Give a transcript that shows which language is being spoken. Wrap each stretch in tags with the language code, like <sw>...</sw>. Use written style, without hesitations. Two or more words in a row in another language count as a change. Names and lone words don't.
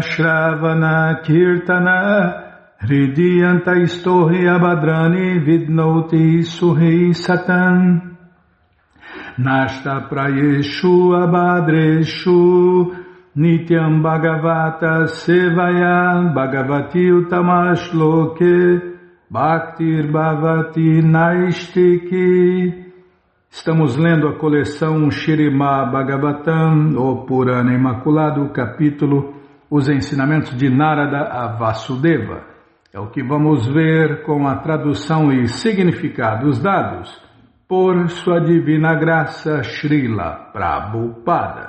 <sa>shravana kirtana hridiyanta istohi abhadrani vidnoti suhi satan nashta prayeshu abhadreshu nityam bhagavata sevaya bhagavati utamash loke bhaktir bhavati naistiki.</sa> <pt>Estamos lendo a coleção Śrīmad Bhagavatam, ou Purana Imaculado, capítulo Os Ensinamentos de Narada a Vasudeva. É o que vamos ver com a tradução e significados dados por Sua Divina Graça Srila Prabhupada.</pt>